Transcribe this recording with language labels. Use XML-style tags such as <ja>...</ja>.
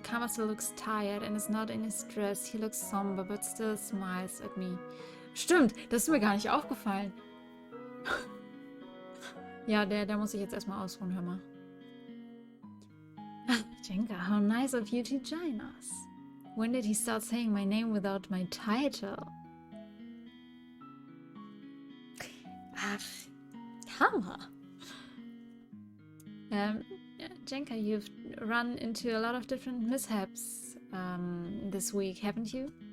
<en>Karma still looks tired and is not in his dress. He looks somber but still smiles at me.</en> <de>Stimmt, das ist mir gar nicht aufgefallen. Ja, der muss sich jetzt erstmal ausruhen, hör mal.</de> <en>Jenka, how nice of you to join us. When did he start saying my name without my title?</en> <de>Ach, Hammer.</de> <en>Jenka, you've run into a lot of different mishaps this week, haven't you?</en>